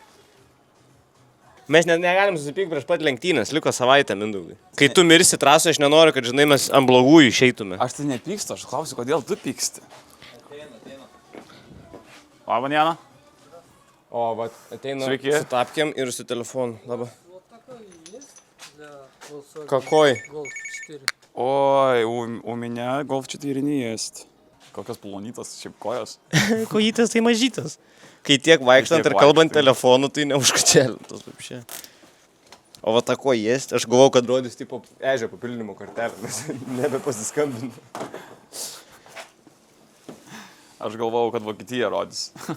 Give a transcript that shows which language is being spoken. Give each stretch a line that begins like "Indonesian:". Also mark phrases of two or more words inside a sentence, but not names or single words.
Lithuanian: Mes net negalim susipykti prieš pat lenktynės, liko savaitę, Mindaugai. Kai tu mirsi trasoje, aš nenoriu, kad, žinai, mes ant blogųjų išeitume. Aš tai nepykstu, aš klausiu, kodėl tu pyksti. Labą dieną. O, va, ateina Sveiki. Su tapkėm ir su telefonu. Labą.
Russian: Какой? Golf 4. Oi, у меня Golf 4 не есть.
Lithuanian: Kokios plonytas, šiaip kojos. Kojytas tai mažytas. Kai tiek vaikštant ir kalbant telefonu, tai neužkačelintas. O va
Polish: tako jest,
Lithuanian: aš galvau, kad rodys tipo ežio papildinimo kortelę, nes nebepasiskambinu. Aš galvojau, kad Vokietija rodys.